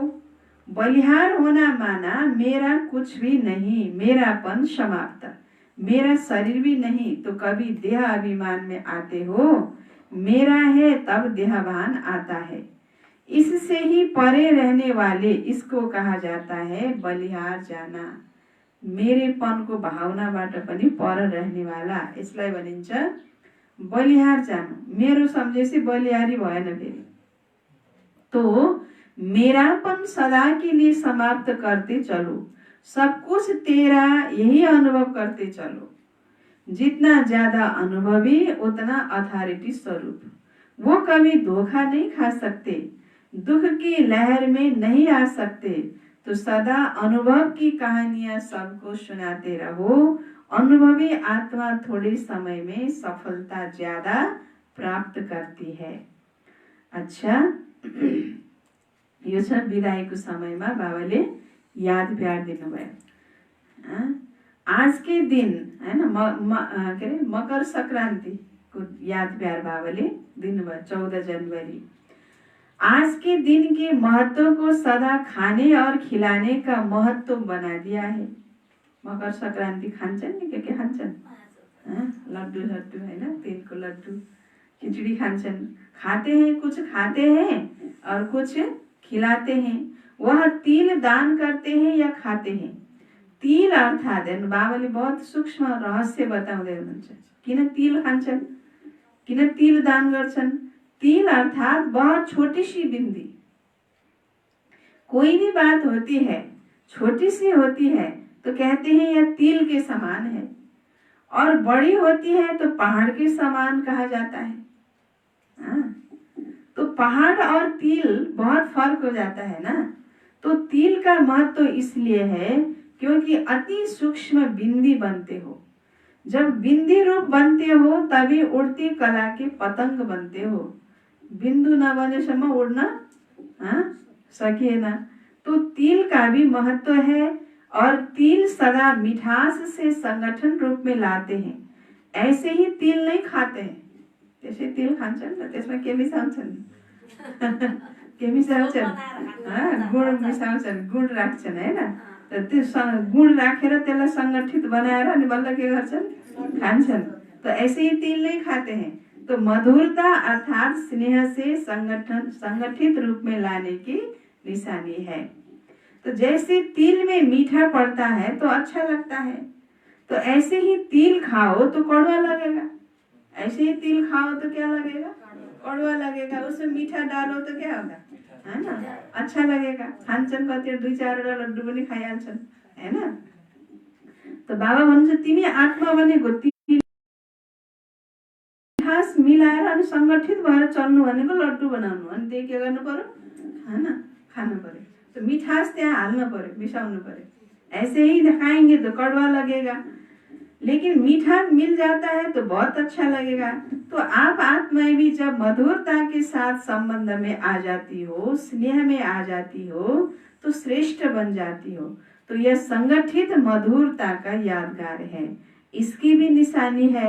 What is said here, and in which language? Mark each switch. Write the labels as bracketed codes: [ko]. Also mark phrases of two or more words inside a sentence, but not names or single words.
[hi] बलिहार होना माना मेरा कुछ भी नहीं, मेरापन समाप्त, मेरा शरीर भी नहीं। तो कभी देह अभिमान में आते हो, मेरा है तब देहभान आता है। इससे ही परे रहने वाले, इसको कहा जाता है बलिहार जाना। मेरेपन को [ne] भावनाबाट पनि [hi] पर रहने वाला, [ne] यसलाई भनिन्छ बलिहार जानु। मेरो सम्झेपछि बलिहारी भएन फेरि। [hi] तो मेरापन सदा के लिए समाप्त करते चलो। सब कुछ तेरा, यही अनुभव करते चलो। जितना ज्यादा अनुभवी उतना अथॉरिटी स्वरूप। वो कभी धोखा नहीं खा सकते, दुख की लहर में नहीं आ सकते। तो सदा अनुभव की कहानियां सबको सुनाते रहो। अनुभवी आत्मा थोड़े समय में सफलता ज्यादा प्राप्त करती है। अच्छा, [ne] यो छ विदाईको समयमा बाबाले याद प्यार दिनुभयो। [hi] आज के दिन [ne] हैन के अरे मकर संक्रान्तिको याद प्यार बाबाले दिनुभयो 14 जनवरी। [hi] आज के दिन के महत्व को सदा खाने और खिलाने का महत्व बना दिया है। [ne] मकर संक्रांति खान्छन् नि के खान्छन्? लड्डू लड्डू हैन, [hi] तिल को [ne] लड्डू, खिचड़ी खान्छन्। [hi] खाते हैं, कुछ खाते हैं और कुछ खिलाते हैं। वह तिल दान करते हैं या खाते हैं। [ne] तिल अर्थात बाबाले [hi] बहुत सूक्ष्म [ne] रहस्य बताउँदै हुनुहुन्छ। किन तिल खान्छन्, किन तिल दान गर्छन्? [hi] तिल अर्थात बहुत छोटी सी बिंदी। कोई भी बात होती है छोटी सी होती है तो कहते हैं यह तिल के समान है, और बड़ी होती है तो पहाड़ के समान कहा जाता है। तो पहाड़ और तिल बहुत फर्क हो जाता है ना। तो तिल का महत्व इसलिए है क्योंकि अति सूक्ष्म बिंदी बनते हो। जब बिंदी रूप बनते हो तभी उड़ती कला के पतंग बनते हो। [ne] बिंदु नबनेसम्म उड्न सकिएन। [hi] तो तिल का भी महत्व है, और तिल सदा मिठास से संगठन रूप में लाते हैं। ऐसे ही तिल नहीं खाते हैं। [ne] त्यसै तिल खान्छन् र त्यसमा के मिसाउँछन्? के मिसाउँछन्? गुड मिसाउँछन्, गुड राख्छन् हैन। त त्यो गुड राखेर त्यसलाई संगठित बनाएर अनि बल्ल के गर्छन्? खान्छन्। [hi] तो ऐसे ही तिल नहीं खाते हैं। तो मधुरता अर्थात स्नेह से संगठित रूप में लाने की निशानी है। तो जैसे तिल में मीठा पड़ता है तो अच्छा लगता है, तो ऐसे ही तिल खाओ तो कड़वा लगेगा। ऐसे ही तिल खाओ तो क्या लगेगा? कड़वा लगेगा। उसमें मीठा डालो तो क्या होगा, है ना, अच्छा लगेगा। [ne] खान्छन् कति 2-4 लड्डू पनि खाइहाल्छन् हैन। तो बाबा भन्नुहुन्छ तिमी आत्मा भनेको मिठास मिलाएर अनि संगठित भएर चल्नु भनेको लड्डू बनाउनु। अनि त्यही के गर्नु पर्यो? खानु पर्यो। तो मिठास त्यहाँ हाल्नु पर्यो, मिसाउनु पर्यो। [hi] ऐसे ही खाएंगे तो कड़वा लगेगा, लेकिन मीठा मिल जाता है तो बहुत अच्छा लगेगा। तो आप आत्माएं भी जब मधुरता के साथ संबंध में आ जाती हो, स्नेह में आ जाती हो, तो श्रेष्ठ बन जाती हो। तो यह संगठित मधुरता का यादगार है, इसकी भी निशानी है।